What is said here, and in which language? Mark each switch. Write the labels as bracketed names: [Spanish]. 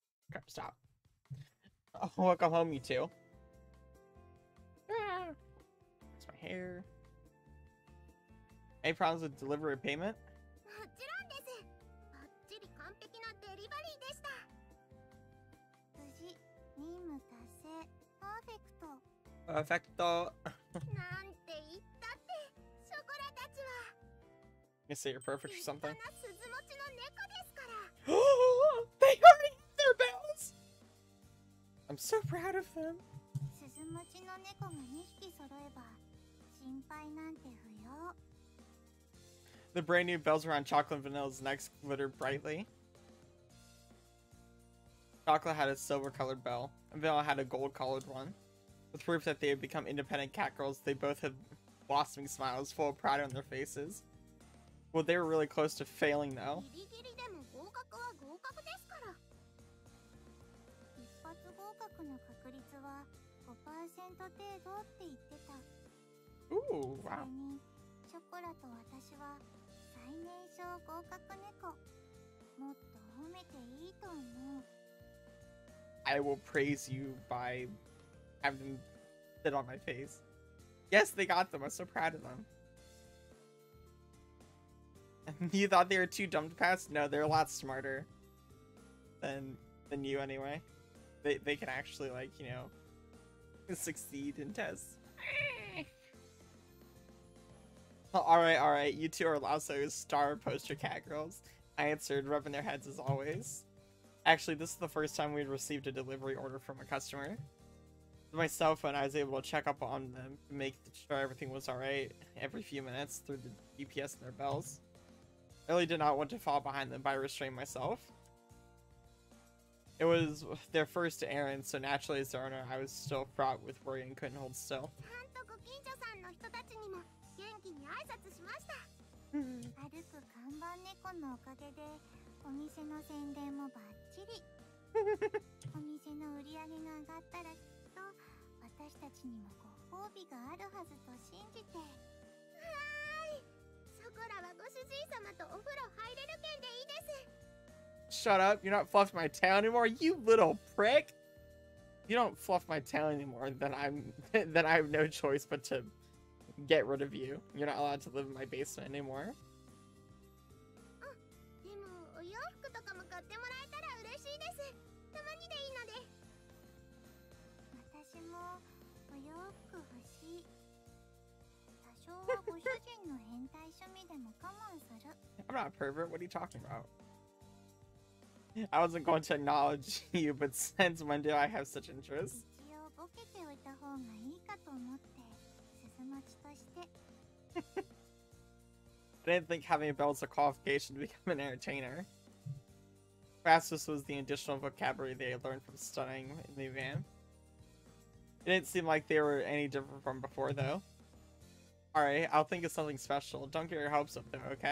[English] Okay, stop. Oh, welcome home, you two. That's my hair. Any problems with delivery payment? [Japanese] もちろんです。バッチリ完璧なデリバリーでした。無事、任務達成。パーフェクト。 [English] Perfecto. [Japanese] なんて言ったって、ショコラたちは。 [English] You say you're perfect or [Japanese] 立 [English] something? [Japanese] 派な鈴持ちの猫ですから。 [English] They already have their bells! I'm so proud of them. [Japanese] 鈴持ちの猫が2匹揃えば、心配なんて不要。 [English] The brand new bells around Chocolate and Vanilla's necks glittered brightly. Chocolate had a silver colored bell, and Vanilla had a gold colored one. With proof that they had become independent catgirls, they both had blossoming smiles full of pride on their faces. Well, they were really close to failing though. [Japanese] ギリギリでも合格は合格ですから。一発合格の確率は 5% 程度って言ってた。 [English] Ooh, [Japanese] それ [English] wow. [Japanese] にショコラと私は最年少合格猫。もっと褒めていいと思う。 [English] I will praise you by having them sit on my face. Yes, they got them. I'm so proud of them. You thought they were too dumb to pass? No, they're a lot smarter than you anyway. They can actually, like, you know, succeed in tests. Alright, you two are also star poster catgirls. I answered, rubbing their heads as always. Actually, this is the first time we'd received a delivery order from a customer. With my cell phone, I was able to check up on them to make sure everything was alright every few minutes through the GPS and their bells. I really did not want to fall behind them by restraining myself. It was their first errand, so naturally as their owner, I was still fraught with worry and couldn't hold still. [Japanese] ちゃんとご近所さんの人たちにも元気に挨拶しました。歩く看板猫のおかげでお店の宣伝もバッチリ。お店の売り上げが上がったらきっと私たちにもご褒美があるはずと信じて。はーい。ショコラはご主人様とお風呂入れる券でいいです。 [English] Shut up, you're not fluffing my tail anymore, you little prick! You don't fluff my tail anymore, then then I have no choice but to get rid of you. You're not allowed to live in my basement anymore. [Japanese] でもお洋服とかも買ってもらえたら嬉しいです。たまにでいいので。私もお洋服欲しい。多少はご主人の変態趣味でも我慢する。 [English] I'm not a pervert, what are you talking about? I wasn't going to acknowledge you, but since when do I have such interest? [Japanese] 一応ボケておいた方がいいかと思って鈴持ちとして。 [English] I didn't think having a bell was a qualification to become an entertainer. Perhaps this was the additional vocabulary they had learned from studying in the van. It didn't seem like they were any different from before, though. Alright, I'll think of something special. Don't get your hopes up, though, okay?